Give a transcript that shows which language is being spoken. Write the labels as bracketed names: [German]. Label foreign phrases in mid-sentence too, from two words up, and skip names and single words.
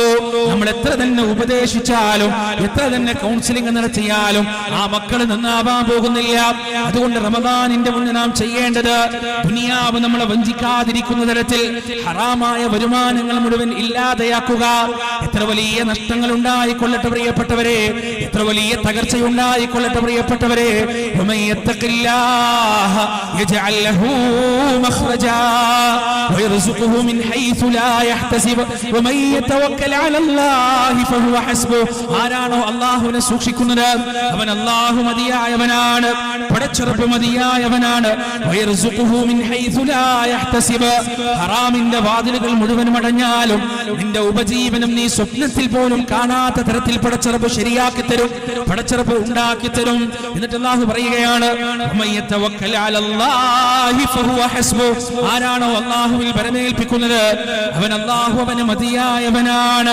[Malayalam] നമ്മൾ എത്ര തന്നെ ഉപദേശിച്ചാലും, എത്ര തന്നെ കൗൺസിലിംഗ് നടത്തിയാലും ആ മക്കൾ നന്നാവാൻ പോകുന്നില്ല. അതുകൊണ്ട് റമദാനിന്റെ മുന്നേ നാം ചെയ്യേണ്ടത്, ദുനിയാവ് നമ്മളെ വഞ്ചിക്കാതിരിക്കുന്ന തരത്തിൽ ഹറാമായ വരുമാനങ്ങൾ മുഴുവൻ ഇല്ലാതെയാക്കുക. എത്ര വലിയ നഷ്ടങ്ങൾ ഉണ്ടായിക്കൊള്ളട്ടെ പ്രിയപ്പെട്ടവരെ, എത്ര വലിയ തകർച്ചയുണ്ടായിക്കൊള്ളട്ടെ പ്രിയപ്പെട്ടവരെ, [Arabic] يجعل له مخرجا ويرزقه من حيث لا يحتسب ومن يتوكل على الله فهو حسبه. [Malayalam] ആരാണോ അല്ലാഹുവിനെ സൂക്ഷിക്കുന്നത് അവൻ അല്ലാഹു മതിയായവനാണ്, പടച്ചറപ്പ് മതിയായവനാണ്. [Arabic] ويرزقه من حيث لا يحتسب. [Malayalam] ഹറാമിന്റെ വാതിലുകൾ മുഴുവൻ അടഞ്ഞാലും നിന്റെ ഉപജീവനം നീ സ്വപ്നത്തിൽ പോലും കാണാത്ത തരത്തിൽ പടച്ചറപ്പ് ശരിയാക്കി തരും, പടച്ചറപ്പ് ഉണ്ടാക്കി തരും. എന്നിട്ട് അല്ലാഹു പറയുകയാണ്, ആരാണോ അല്ലാഹുവിൽ ബരമേൽപ്പിക്കുന്നത് അവൻ അല്ലാഹു അവന് മതിയായവനാണ്.